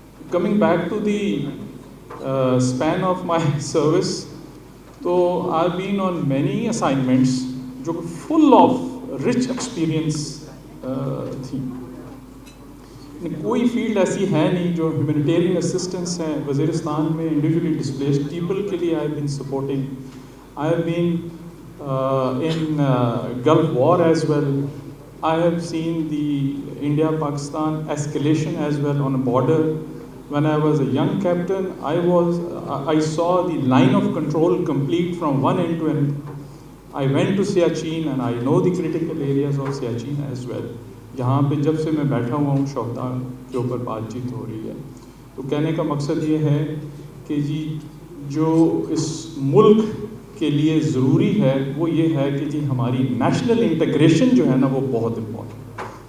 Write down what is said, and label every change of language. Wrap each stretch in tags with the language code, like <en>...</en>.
<en>Coming back to the span of my service, تو I been on many assignments جو full of rich experience تھی.</en> <ur>کوئی field ایسی ہے نہیں جو ہیومینیٹیرین اسسٹنس ہیں وزیرستان میں</ur> <en>individually displaced people</en> <ur>کے لیے</ur> <en>I been supporting. I have been in Gulf War as well. I have seen the India-Pakistan escalation as well on a border. When I was a young captain, I saw the line of control complete from one end to end. I went to Siachen and I know the critical areas of Siachen as well.</en> <ur>یہاں پہ جب سے میں بیٹھا ہوا ہوں شہداء کے اوپر بات چیت ہو رہی ہے. تو کہنے کا مقصد یہ ہے کہ جی جو اس ملک کے لیے ضروری ہے وہ یہ ہے کہ جی ہماری نیشنل انٹیگریشن جو ہے نا وہ بہت امپورٹنٹ.</ur>